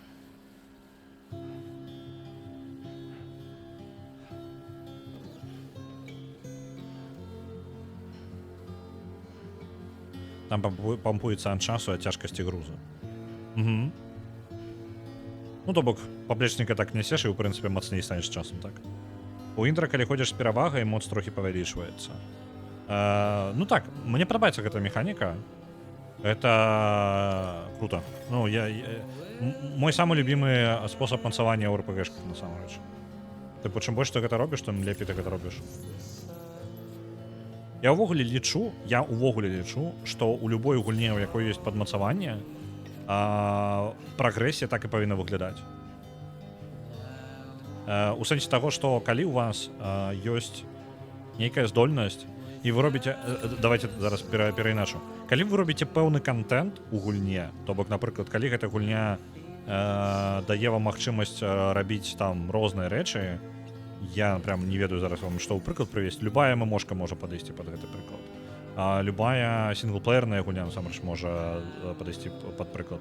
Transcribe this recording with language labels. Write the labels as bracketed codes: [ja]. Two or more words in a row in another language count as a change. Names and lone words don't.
[be] Там пампуецца ад часу, ад цяжкасці грузу. Угу. Ну, то бок, паплечніка так нясеш і, ў прынцыпе, мацней станеш часам, так? У інтра, калі ходзіш з перавагай, моц трохі павялічваецца. Ну так, мне падабаецца гэта механіка. [ru] Это круто. Ну, мой самый любимый способ [be] мацавання ў РПГшках, насамрэч. Тыпу, чым больш ты гэта робіш, тым лепей ты гэта робіш. Я ўвогуле лічу, што ў любой гульне, у якой ёсць падмацаванне, прагрэсія так і павінна выглядаць. У сэнсе таго, што калі у вас ёсць нейкая здольнасць і вы робіце, давайте зараз перайначу, калі вы робіце пэўны контент у гульне, то бок, напрыклад, калі гэта гульня дае вам магчымасць рабіць там розныя рэчы, я прям не ведаю зараз вам што ў прыклад прывесці, любая ммошка можа падысці пад гэты прыклад, любая сінглплеерная гульня насамрэч можа падысці пад прыклад.